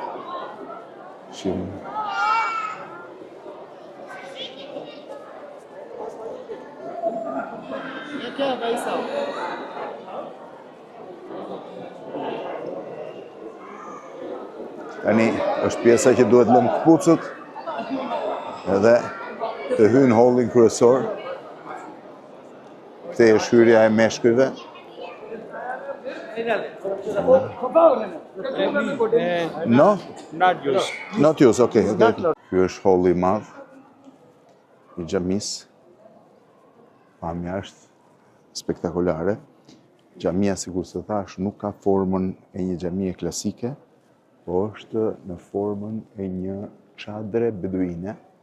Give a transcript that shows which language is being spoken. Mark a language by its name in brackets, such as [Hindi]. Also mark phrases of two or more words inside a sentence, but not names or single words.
[Albanian] Tani është pjesa që duhet lëmë këpucët edhe të hynë hallin kryesor. Këtej është hyrja e meshkujve. [English] No? Not yours, okay. [Albanian] Ky është halli i madh i xhamisë. Pamja është spektakolare. Xhamia, sikur se thash, nuk ka formën e një xhamie klasike, po është në formën e një çadre beduine.